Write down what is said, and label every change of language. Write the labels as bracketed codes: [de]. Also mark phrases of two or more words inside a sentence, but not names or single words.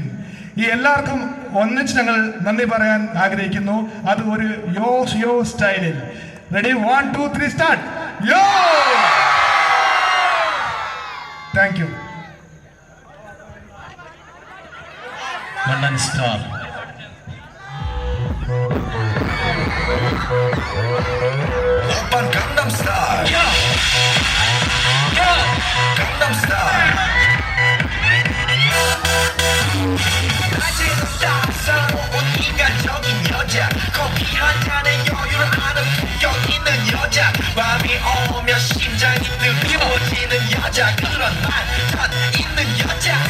[ml] ഈ എല്ലാവർക്കും ഒന്നിച്ച് ഞങ്ങൾ നന്ദി പറയാൻ ആഗ്രഹിക്കുന്നു. അത് ഒരു യോ സ്റ്റൈലിൽ. [en] ready, 1 2 3 start. [ml] യോ. [en] thank you. London star. [ko] 오빤 [en] Gangnam style Gangnam style [ko] 낮에는 따사로운 인간적인 여자, 커피 한 잔에 여유를 아는 품격 있는 여자, 밤이 오면 심장이 뜨거워지는 여자, 그런 반전 있는 여자.